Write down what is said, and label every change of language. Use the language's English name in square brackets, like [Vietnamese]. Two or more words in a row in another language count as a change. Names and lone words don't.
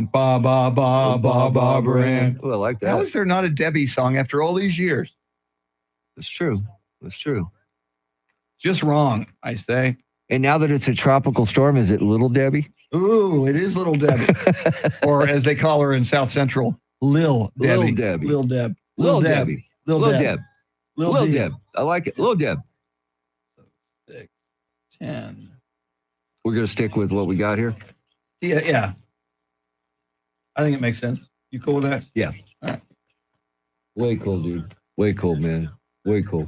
[English] Ba ba ba ba Barbara Ann. Oh, I like that. How is there not a Debbie song after all these years? That's true. Just wrong, I say. And now that it's a tropical storm, is it Little Debbie? Ooh, it is Little Debbie, or as they call her in South Central, Lil Debbie. Lil Debbie. Lil Deb. Lil Debbie. Lil Lil Deb. Deb. Lil Lil D. Deb. I like it. Lil Deb. 6, 10. We're going to stick with what we got here? Yeah. I think it makes sense. You cool with that? Yeah. All right. Way cool, dude. Way cool, man. Way cool.